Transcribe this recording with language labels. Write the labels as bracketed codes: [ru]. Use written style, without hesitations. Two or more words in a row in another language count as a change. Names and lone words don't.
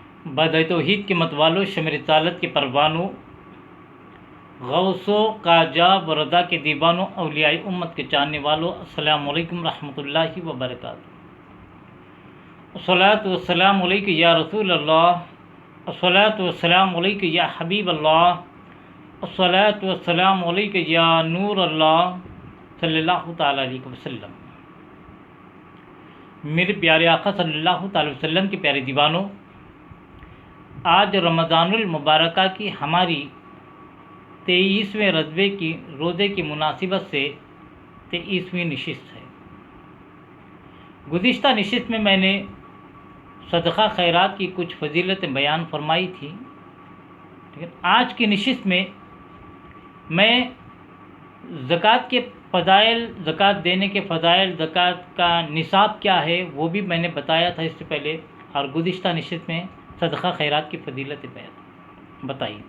[ur] بادۂ توحید کے متوالو، شمعِ رسالت کے پروانو، غوث و کاجاب رضا کے دیوانو، اولیائے امت کے چاہنے والو, [ar] السلام عليكم ورحمة الله وبركاته. الصلاة والسلام عليك يا رسول الله، الصلاة والسلام عليك يا حبيب الله، الصلاة والسلام عليك يا نور الله صلى الله تعالى عليه وسلم. [ur] میرے پیارے آقا [ar] صلى الله تعالى عليه وسلم [ur] کے پیارے دیوانو، آج رمضان المبارک کی ہماری 23ویں رضوے کی روزے کی مناسبت سے 23ویں نشست ہے. گزشتہ نشست میں میں نے صدقہ خیرات کی کچھ فضیلتیں بیان فرمائی تھی، لیکن آج کی نشست میں میں زکوٰۃ کے فضائل، زکوٰۃ دینے کے فضائل، زکوٰۃ کا نصاب کیا ہے وہ بھی میں نے بتایا تھا اس سے پہلے، اور گزشتہ نشست میں صدقہ خیرات کی فضیلتیں بتائی تھی.